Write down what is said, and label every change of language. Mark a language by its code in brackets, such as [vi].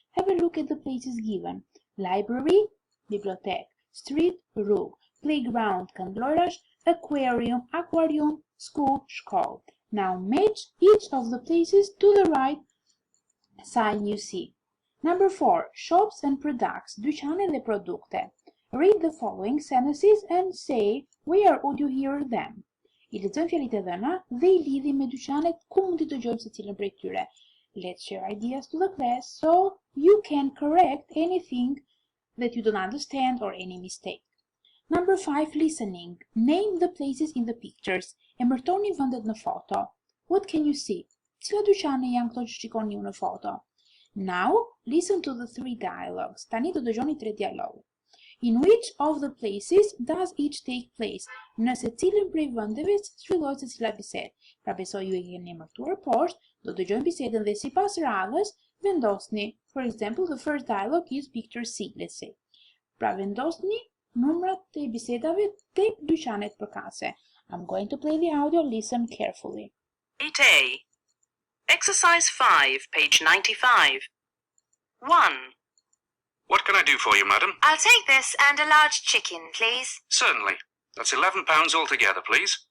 [en] Have a look at the places given. Library, bibliotek, street, rrugë, playground, këndlojrash, aquarium, school, shkollë. Now match each of the places to the right sign you see. Number 4. Shops and products, [sq] dyqane dhe produkte. [en] Read the following sentences and say where would you hear them. [sq] I lexojmë fjalët e dhëna dhe I lidhim me dyqanet ku mund t'i dëgjojmë secilin prej tyre. [en] Let's share ideas to the class so you can correct anything that you don't understand or any mistake. Number 5. Listening. Name the places in the pictures. [sq] Emërtoni vendet në foto. [en] What can you see? [sq] Cilat dyqane janë këto që shikoni ju në foto? [en] Now, listen to the 3 dialogues. [sq] Tani do dëgjoni 3 dialogue. [en] In which of the places does each take place? [sq] Në secilin prej vendeve zhvillohet secila bisedë. Pra besoj ju e keni emërtuar poshtë, do dëgjojmë bisedën dhe sipas radhës vendosni. [en] For example, the first dialogue is picture C, let's say. [sq] Pra vendosni numrat të bisedave tek dyqanet përkatëse. [en] I'm going to play the audio, listen carefully. 8A. Exercise 5, page 95. 1. What can I do for you, madam? I'll take this and a large chicken, please. Certainly. That's £11 altogether, please.